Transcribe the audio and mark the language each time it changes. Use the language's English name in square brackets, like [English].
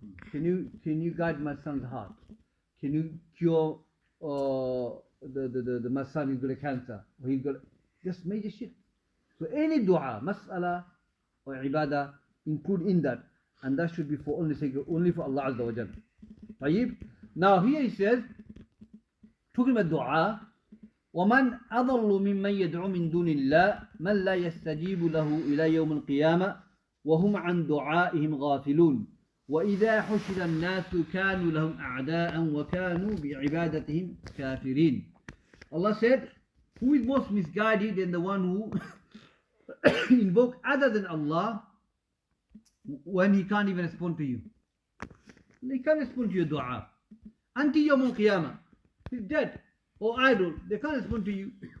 [English] Can you guide my son's heart? Can you cure my son is got a cancer, or he's got just major shit. So any dua, mas'ala or ibadah, include in that, and that should be for only for Allah Azza wa Jalla. [Arabic] طيب. [English] Now here he says, talking about dua, [Arabic] وَمَنْ أَضَلُّ مِمَّنْ يَدْعُو مِنْ دُونِ اللَّهِ مَنْ لَا يَسْتَجِيبُ لَهُ إِلَى يَوْمِ الْقِيَامَةِ وَهُمْ عَنْ دُعَائِهِمْ غَافِلُونَ وَإِذَا حُشِرَ النَّاسُ كَانُوا لَهُمْ أَعْدَاءً وَكَانُوا بِعِبَادَتِهِمْ كَافِرِينَ. [English] Allah said, who is most misguided than the one who invoke other than Allah when he can't even respond to you? He can't respond to your dua. Until Yawm al-Qiyamah, he's dead or idle, they can't respond to you.